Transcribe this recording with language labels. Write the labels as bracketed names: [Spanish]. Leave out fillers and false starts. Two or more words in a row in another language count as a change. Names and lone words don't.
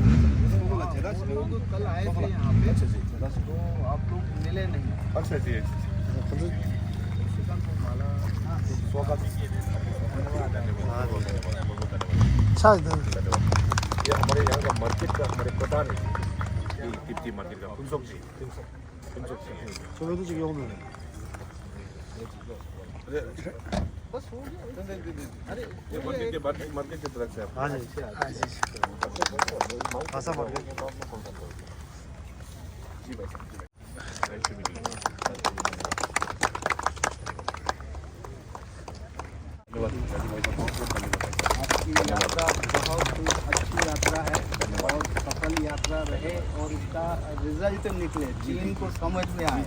[Hindi] कल आए थे यहाँ पे तो आप लोग मिले नहीं अच्छा जी अच्छा ये हमारे यहाँ का मार्केट का हमारे प्रधान है टिप्टी मार्केट का कुंसोक जी [Korean] 저희도 지금 오늘 [Hindi] बस हो गया अरे ये मार्केट की तरफ से आप हाँ जी भाषा मार्केट जी भाई आपकी यात्रा बहुत अच्छी यात्रा है और सफल यात्रा रहे और इसका रिजल्ट निकले चीन को समझ में आए